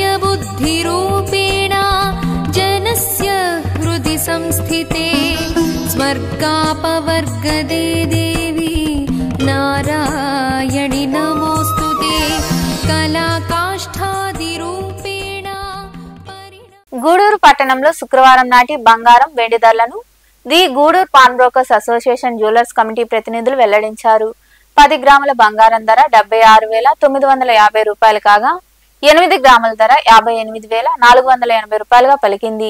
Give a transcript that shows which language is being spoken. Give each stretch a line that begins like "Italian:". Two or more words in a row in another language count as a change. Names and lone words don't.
Sanskrit: बुद्धिरूपेण जनस्य हृदि संस्थिते स्वर्गापवर्गदे देवी नारायणि नमोस्तुते कलाकाष्ठादिरूपेण.
Telugu: గూడూరు పట్టణంలో శుక్రవారం నాటి బంగారం వెండి ధరలను ది గూడూరు పాన్ బ్రోకర్స్ అసోసియేషన్ జ్యువెలర్స్ కమిటీ ప్రతినిధులు వెల్లడించారు. 10 గ్రాముల బంగారం ధర 76,950 రూపాయలు కాగా 8 గ్రాముల ధర 58,480 రూపాయలుగా పలికింది.